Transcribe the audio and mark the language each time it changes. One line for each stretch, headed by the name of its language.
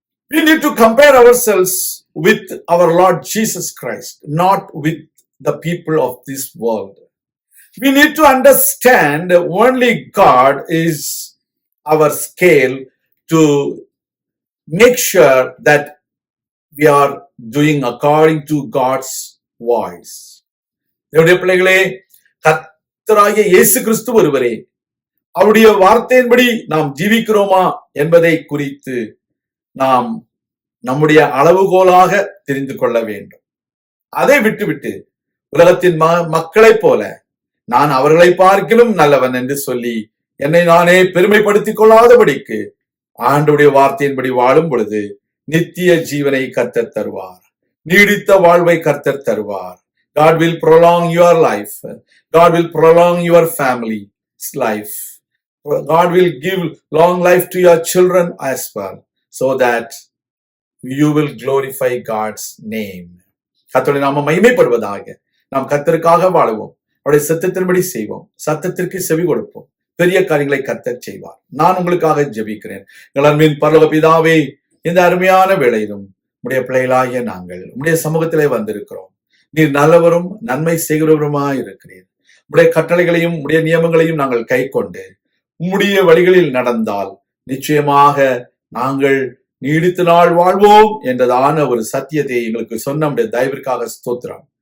English: We need to compare ourselves with our Lord Jesus Christ, not with the people of this world. We need to understand only God is our scale to make sure that we are doing according to God's voice.
Tamil: தேவனுடைய பிள்ளைகளே, கர்த்தராகிய இயேசு கிறிஸ்து ஒருவரே, அவருடைய வார்த்தையின்படி நாம் ஜீவிக்கிறோமா என்பதை குறித்து நாம் நம்முடைய அளவுகோலாக தெரிந்து கொள்ள வேண்டும். அதை விட்டுவிட்டு உலகத்தின் மக்களைப் போல நான் அவர்களை பார்க்கிலும் நல்லவன் என்று சொல்லி என்னை நானே பெருமைப்படுத்திக் கொள்ளாதபடிக்கு ஆண்டவருடைய வார்த்தையின்படி வாழும் பொழுது நித்திய ஜீவனை கர்த்தர் தருவார். நீடித்த வாழ்வை கர்த்தர் தருவார்.
English: God will prolong your life. God will prolong your family's life. God will give long life to your children as well, so that you will glorify God's name.
Tamil: கர்த்தருடைய நாமம் மகிமைப்படுவதாக. நாம் கர்த்தருக்காக வாழுவோம், அவருடைய சத்தத்தின்படி செய்வோம், சத்தத்திற்கு செவி கொடுப்போம். பெரிய காரியங்களை கர்த்தர் செய்வார். நான் உங்களுக்காக ஜெபிக்கிறேன். எங்கள் அன்பின் பரலோக பிதாவே, இந்த அருமையான வேளையிலும் உம்முடைய பிள்ளைகளாகிய நாங்கள் உம்முடைய சமூகத்திலே வந்திருக்கிறோம். நீர் நல்லவரும் நன்மை செய்கிறவருமாய் இருக்கிறீர். உம்முடைய கட்டளைகளையும் உம்முடைய நியமங்களையும் நாங்கள் கை கொண்டு உம்முடைய வழிகளில் நடந்தால் நிச்சயமாக நாங்கள் நீடித்த நாள் வாழ்வோம் என்றதான ஒரு சத்தியத்தை எங்களுக்கு சொன்ன உம்முடைய தயவிற்காக ஸ்தோத்திரம்.